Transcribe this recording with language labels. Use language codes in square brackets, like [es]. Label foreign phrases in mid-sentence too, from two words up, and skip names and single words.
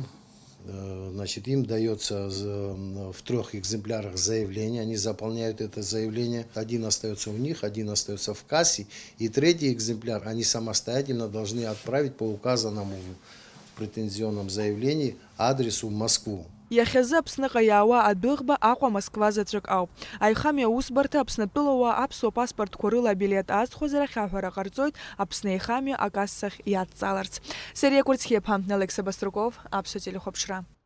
[ru] Значит, им дается в 3 экземплярах заявление, они заполняют это заявление, один остается у них, один остается в кассе, и 3-й экземпляр они самостоятельно должны отправить по указанному в претензионном заявлении адресу в Москву. [ab] Иахьазы Аԥсныҟа иаауа адәыӷба Аҟәа Москва заҵәык ауп. Аихамҩа аусбарҭа Аԥснытәылауаа аԥсуа паспортқәа рыла абилет аазхәозар ахьаҳәара ҟарҵоит Аԥсны аихамҩа акассахь иадҵаларц. Сериа Курцхиԥа, Алекса Баструков, Аԥсуа телехәаԥшра.